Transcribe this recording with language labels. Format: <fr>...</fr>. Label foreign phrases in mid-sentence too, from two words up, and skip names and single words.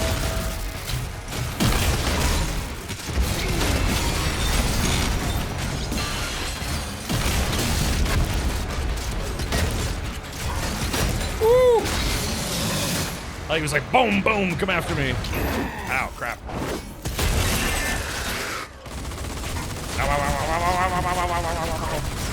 <en>He was like, boom, boom, come after me. Ow, crap. Ow, ow, ow, ow, ow, ow, ow, ow, ow, ow, ow.</en>